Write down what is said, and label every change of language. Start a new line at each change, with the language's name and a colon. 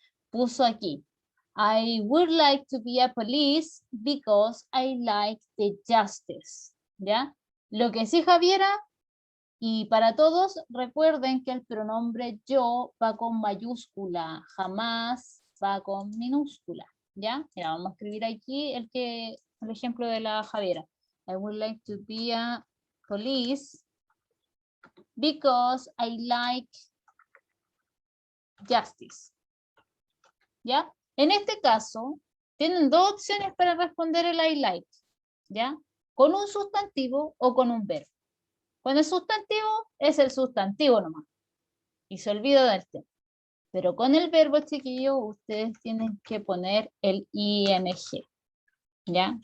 Spanish: Puso aquí,
English: I would like to be a police because I like the justice,
Spanish: ¿ya? Lo que sí, Javiera, y para todos, recuerden que el pronombre yo va con mayúscula, jamás va con minúscula, ¿ya? Mira, vamos a escribir aquí el ejemplo de la Javiera.
English: I would like to be a police because I like justice.
Spanish: ¿Ya? En este caso, tienen dos opciones para responder el I like, ¿ya? Con un sustantivo o con un verbo. Con el sustantivo es el sustantivo nomás. Y se olvida del tema. Pero con el verbo, chiquillo, ustedes tienen que poner el ing. ¿Ya?